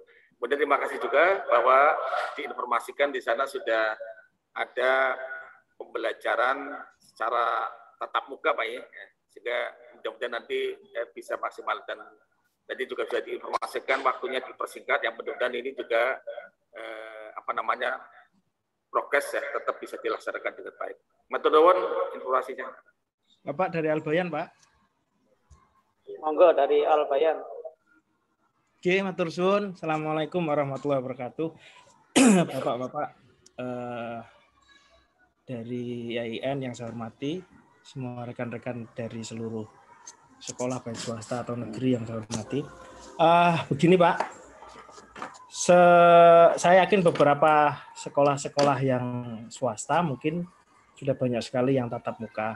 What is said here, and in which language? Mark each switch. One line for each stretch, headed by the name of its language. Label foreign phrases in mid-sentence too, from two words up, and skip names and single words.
Indonesian: Kemudian terima kasih juga bahwa diinformasikan di sana sudah ada pembelajaran secara tatap muka Pak ya. Sehingga mudah-mudahan nanti bisa maksimal dan tadi juga sudah diinformasikan waktunya dipersingkat yang mudah-mudahan ini juga prokes ya tetap bisa dilaksanakan dengan baik.
Javanese: Matur nuwun informasinya.
Indonesian: Bapak dari Albayan, Pak. Monggo dari Albayan. Oke,
Javanese: matur suwun.
Arabic: السلام عليكم ورحمة الله وبركاته.
Indonesian: Bapak-bapak dari IAIN yang saya hormati, semua rekan-rekan dari seluruh sekolah baik swasta atau negeri yang saya hormati. Begini Pak, saya yakin beberapa sekolah-sekolah yang swasta mungkin sudah banyak sekali yang tatap muka.